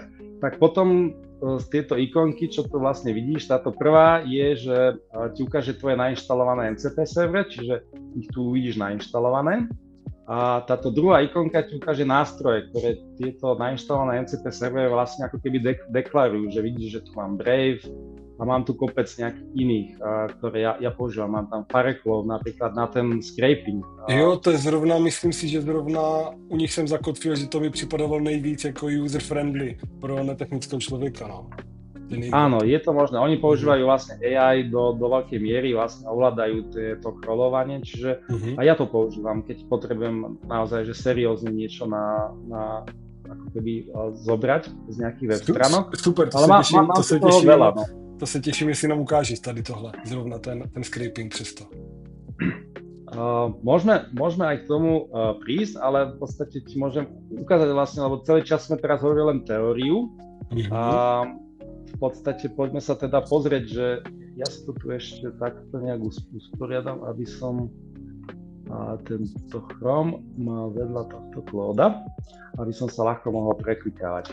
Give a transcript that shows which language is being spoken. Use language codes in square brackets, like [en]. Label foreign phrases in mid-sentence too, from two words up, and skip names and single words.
[sk] Tak potom z tieto ikonky, čo tu vlastne vidíš, táto prvá je, že ti ukáže tvoje nainštalované MCP server, čiže ich tu uvidíš nainštalované. A táto druhá ikonka ti ukáže nástroje, ktoré tieto nainštalované MCP servery vlastne ako keby deklarujú, že vidíš, že tu mám Brave a mám tu kopec nejakých iných, ktoré ja používam. Mám tam Fireclaw napríklad na ten scraping. [cs] Jo, to je zrovna, myslím si, že zrovna u nich jsem zakotvil, že to mi připadalo nejvíc jako user-friendly pro netechnického člověka, no. [sk] Áno, je to možné. Oni používajú vlastne AI do veľkej miery, vlastne ovládajú to crawlovanie, čiže a ja to používam, keď potrebujem naozaj, že seriózne niečo na ako keby zobrať z nejakých web stránok. [cs] Super, ale mám to těším, veľa, no. To se těším, jestli nám ukážeš tady tohle, zrovna ten scraping přesto. [sk] Môžeme aj k tomu prísť, ale v podstate ti môžem ukázať vlastne, lebo celý čas sme teraz hovorili len teóriu. V podstate poďme sa teda pozrieť, že ja si to tu ešte takto nejak usporiadam, aby som tento Chrome mal vedľa tohto Clauda, aby som sa ľahko mohol preklikávať.